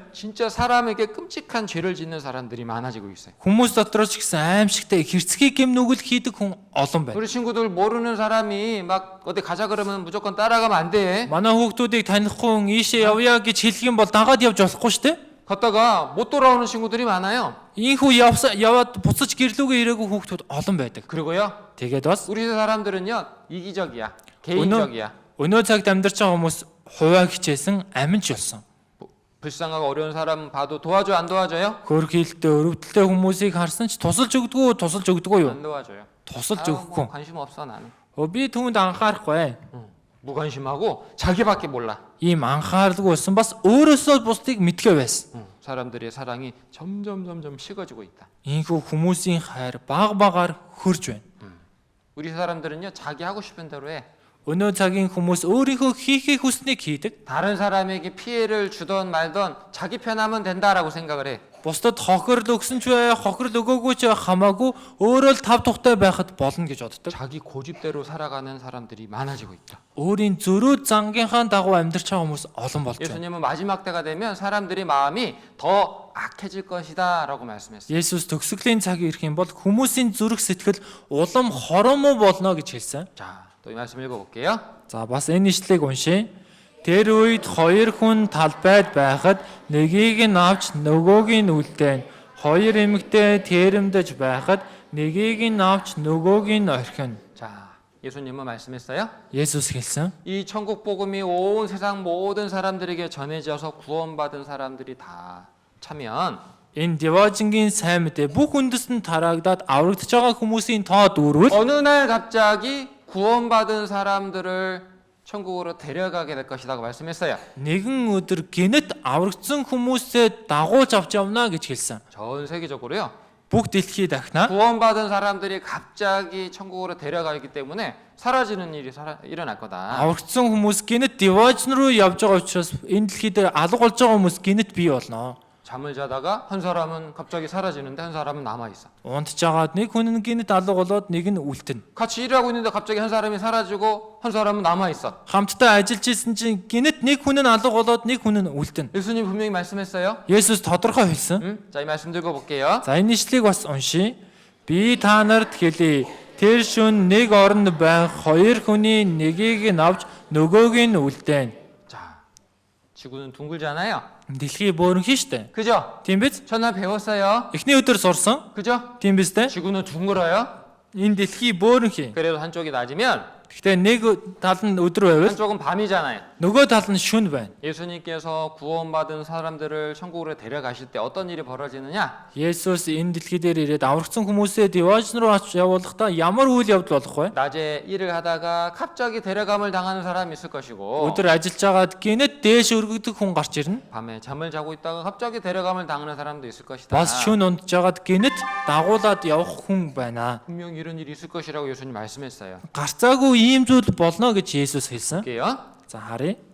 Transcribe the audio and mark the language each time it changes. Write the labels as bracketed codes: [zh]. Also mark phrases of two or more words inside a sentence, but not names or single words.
[ko] 진짜 사람에게 끔찍한 죄를 짓는 사람들이 많아지고 있어요. [mn] Хүмүүс дотор ч гэсэн аимшигтай хэрцгий гэм нүгэл хийдэг хүн олон байна. [ko] 우리 친구들 모르는 사람이 막 어디 가자 그러면 무조건 따라가면 안 돼. [mn] Манай хүүхдүүдийг танихгүй хүн ийшээ явъя гэж хэлэх юм бол дагаад явж болохгүй шүү дээ. [ko] 걷다가 못 돌아오는 친구들이 많아요. [mn] Ийхүү яваад буцаж гэрлүүгээ ирээгүй хүүхдүүд олон байдаг. [ko] 그리고요. [mn] Тэгээд бас [ko] 우리 사람들은요. 이기적이야. 개인적이야. [mn] өнөө цагт амьдарч байгаа хүмүүс хуваа хичээсэн аминч болсон. [ko] 불쌍하고 어려운 사람 봐도 도와줘 안 도와줘요? [mn] Хөрхийлтэй өрөвдөлтэй хүмүүсийг харсан ч тусалж өгдөггүй юу? [ko] 안 도와줘요. [mn] тусалж 뭐 өгөхгүй. [ko] 관심 없어 나는. [mn] Би түүнд анхаарахгүй. [ko] 무관심하고 자기밖에 몰라. [mn] Ийм анхааралгүй байсан бас өөрөөсөө бусдыг мэдгээ байсан. [ko] 사람들의 사랑이 점점 식어지고 있다. [mn] Ийхүү хүмүүсийн хайр баг хөрж байна. [ko] 우리 사람들은요 자기 하고 싶은 대로 해. [mn] Өнөө цагийн хүмүүс өөрийнхөө хийхээ хүснэг хийдэг. [ko] 다른 사람에게 피해를 주던 말던 자기 편하면 된다라고 생각을 해. [mn] Бусдад хохирол өгсөн ч бай, хохирол өгөөгүй ч хамаагүй өөрөө л тав тухтай байхад болно гэж боддог. [ko] 자기 고집대로 살아가는 사람들이 많아지고 있다. [mn] Өөрийн зөрүү зангийнхаа дагуу амьдрч байгаа хүмүүс олон болж байна. [ko] 예수님은 마지막 때가 되면 사람들의 마음이 더 악해질 것이다라고 말씀했어요. [mn] Есүс төгсгөлийн цаг ирэх юм бол хүмүүсийн зүрх сэтгэл улам хоромоо болно гэж хэлсэн. [ko] 자, 또 이 말씀 읽어볼게요. [mn] За бас энэ ишлэгийг уншъя. Тэр үед хоёр хүн талбайд байхад нэгийг нь авч нөгөөг нь үлдээн. Хоёр эмэгтэй тэрэмдэж байхад нэгийг нь авч нөгөөг нь орхино. [ko] 자, 예수님은 말씀했어요. [mn] Есүс хэлсэн. [ko] 이 천국 복음이 온 세상 모든 사람들에게 전해져서 구원받은 사람들이 다 차면 [mn] Энэ Деважингийн сайн мэдээ бүх үндэстэн тараагдаад аврагдж байгаа хүмүүсийн тоо дүүрвэл [ko] 어느 날 갑자기 구원받은 사람들을 천국으로 데려가게 될 것이라고 말씀했어요. [mn] нэгэн өдөр гинэт аврагдсан хүмүүсээ дагуулж авч явна гэж хэлсэн. [ko] 전 세계적으로요. [mn] Бүх дэлхий дахна [ko] 구원받은 사람들이 갑자기 천국으로 데려가기 때문에 사라지는 일이 일어날 거다. [mn] аврагдсан хүмүүс гинэт Деважин руу явж байгаа учраас энэ дэлхий дээр алга болж байгаа хүмүүс гинэт бий болно. [ko] 잠을 자다가 한 사람은 갑자기 사라지는데 한 사람은 남아 있어. [mn] Унтж агаад нэг хүн нь гинэт алга болоод нэг нь үлдэнэ. [ko] 같이 일하고 있는데 갑자기 한 사람이 사라지고 한 사람은 남아 있어. [mn] Хамтдаа ажиллаж исэн чинь гинэт нэг хүн нь алга болоод нэг хүн нь үлдэнэ. [ko] 예수님 분명히 말씀했어요. [mn] Есүс тодорхой хэлсэн. [ko] 자, 이 말씀 들고 볼게요. [mn] За энэ ишлэгийг бас уншия. Би та нарт хэлье. Тэр шөнө нэг оронд байх хоёр хүний нэгийг нь авч нөгөөг нь үлдээн. [ko] 자, 지구는 둥글잖아요. [mn] Дэлхий бөөрөнхий штэ. [ko] 그죠? [mn] Тийм биз? [ko] 첫날 배웠어요. [mn] Эхний өдөр сурсан. [ko] 그죠? [mn] Тийм биз дээ? [ko] 지구는 둥글어요. [mn] Энэ дэлхий бөөрөнхий. [ko] 그래도 한쪽이 낮으면 [mn] Гэхдээ нэг тал нь өдөр байвал [ko] 한쪽은 밤이잖아요. [mn] нөгөө тал нь шөнө байна. [ko] 예수님께서 구원받은 사람들을 천국으로 데려가실 때 어떤 일이 벌어지느냐? [mn] Есүс энэ дэлхий дээр ирээд аврагдсан хүмүүсээ Деважин руу явуулахдаа ямар үйл явдал болох вэ? [ko] 낮에 일을 하다가 갑자기 데려감을 당하는 사람이 있을 것이고 [mn] Өдөр ажиллаж агаад гинэт дээш өргөдөг хүн гарч ирнэ. [ko] 밤에 잠을 자고 있다가 갑자기 데려감을 당하는 사람도 있을 것이다. [mn] Бас шөнө унтж агаад гинэт дагуулад явах хүн байна. [ko] 분명 이런 일이 있을 것이라고 예수님 말씀했어요. [mn] Гарцаагүй ийм зүйл болно гэж Есүс хэлсэн. [ko] 볼게요. [mn] За харъя.